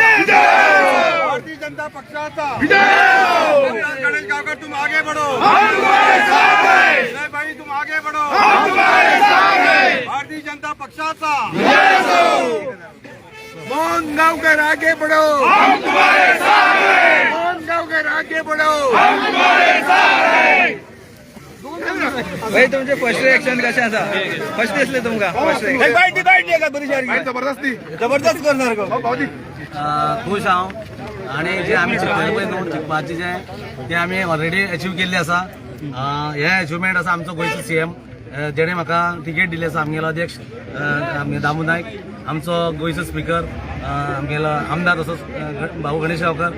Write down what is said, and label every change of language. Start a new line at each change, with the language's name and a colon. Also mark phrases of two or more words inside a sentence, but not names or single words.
Konkani: भारतीय जनता पक्षाचा
Hindi: गणेश गांवकर तुम आगे बढ़ो, हम तुम्हारे साथ हैं। विनय भाई तुम आगे बढ़ो, हम तुम्हारे साथ हैं।
Konkani: भारतीय जनता पक्षाचा
Hindi: मोहन गांवकर आगे बढ़ो, हम तुम्हारे साथ हैं। मोहन गांवकर आगे बढ़ो, हम तुम्हारे साथ हैं।
Konkani: भाई तुमचे
English: first reaction
Konkani: कसे आसा? फर्स्ट दिसले तुमका? फर्स्ट जबरदस्त करणार गो खुश हांव. आनी जे आमी चिंतले पळय न्हू जिखपाचे ते आमी ऑलरेडी अचीव केल्ले आसा. हे अचिवमेंट आसा आमचो गोंयचो सीएम, जेणे म्हाका टिकेट दिली आसा. आमगेलो अध्यक्ष आमगे दामू नायक, आमचो गोंयचो स्पीकर आमगेलो आमदार तसोच भाऊ गणेश गांवकर,